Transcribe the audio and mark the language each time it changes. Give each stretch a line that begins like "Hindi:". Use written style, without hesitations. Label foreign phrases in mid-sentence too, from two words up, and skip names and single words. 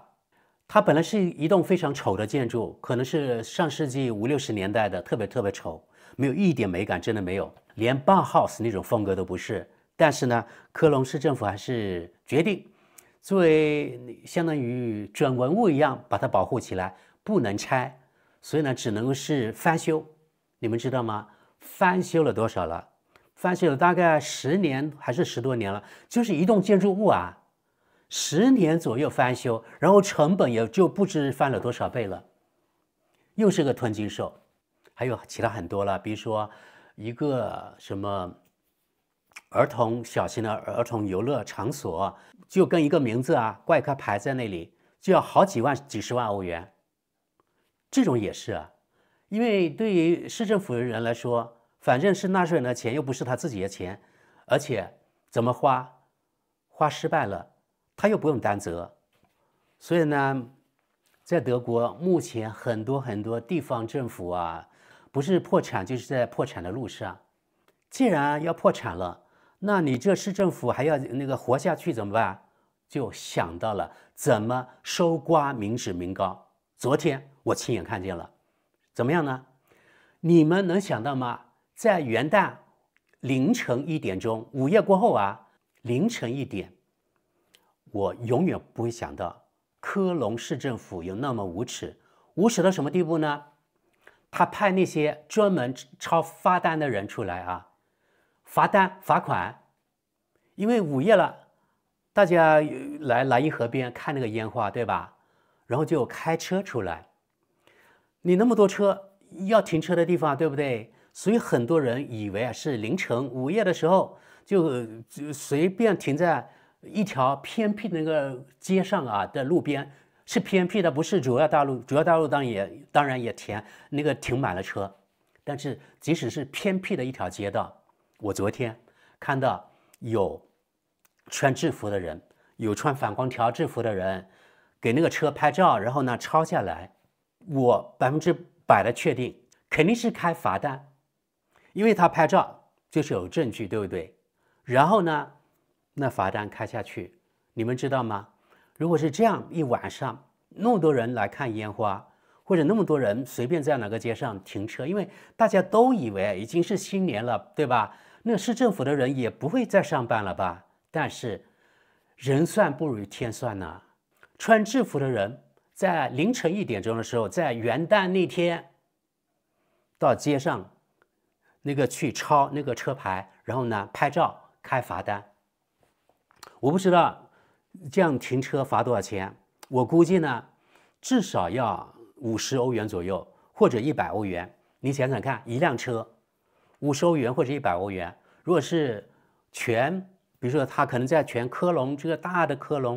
Chinese: 它本來是一棟非常醜的建築，可能是上世紀50-60年代的，特別醜，沒有一點美感，真的沒有。連 Bauhaus 那種風格都不是，但是呢，科隆市政府還是決定作為相當於準文物一樣把它保護起來，不能拆，所以呢，只能是翻修。你們知道嗎？翻修了多少了？翻修了大概10年還是10多年了，就是一棟建築物啊，10年左右翻修，然後成本也就不知翻了多少倍了，又是个吞金兽。还有其他很多了，比如說一個什麼小型的兒童遊樂場所，就跟一個名字啊掛一個牌在那裡，就要好幾萬、幾十萬歐元。這種也是啊，因為對於市政府的人來說，反正是納稅人的錢，又不是他自己的錢，而且怎麼花失敗了，他又不用擔責。所以呢，在德國目前很多地方政府啊，不是破產就是在破產的路上。既然要破產了，那你這市政府還要那個活下去怎麼辦？就想到了怎麼搜刮民脂民膏。昨天我親眼看見了，怎麼樣呢？你們能想到嗎？在元旦凌晨1點鐘，午夜過後啊，凌晨1點，我永遠不會想到科隆市政府有那麼無恥，無恥到什麼地步呢？他派那些專門抄罰單的人出來啊，罰單罰款，因為午夜了，大家來萊茵河邊看那個煙花，對吧？然後就開車出來，你那麼多車要停車的地方，對不對？所以很多人以為是凌晨午夜的時候就隨便停在一條偏僻的那個街上啊的路邊，是偏僻的，不是主要道路。主要道路當然也停滿了車，但是即使是偏僻的一條街道，我昨天看到有穿制服的人，有穿反光條制服的人。給那個車拍照，然後呢抄下來，我100%的確定肯定是開罰單，因為他拍照就是有證據，對不對？然後呢，那罰單開下去，你們知道嗎？如果是這樣一晚上，那麼多人來看煙花，或者那麼多人隨便在哪個街上停車，因為大家都以為已經是新年了，對吧？那市政府的人也不會再上班了吧？但是人算不如天算吶。穿制服的人在凌晨1點鐘的時候，在元旦那天到街上那個去抄那個車牌，然後呢拍照開罰單。我不知道這樣停車罰多少錢，我估計呢至少要50歐元左右，或者100歐元。你想想看，一輛車50歐元或者100歐元，如果是比如說他可能在全科隆這個大的科隆。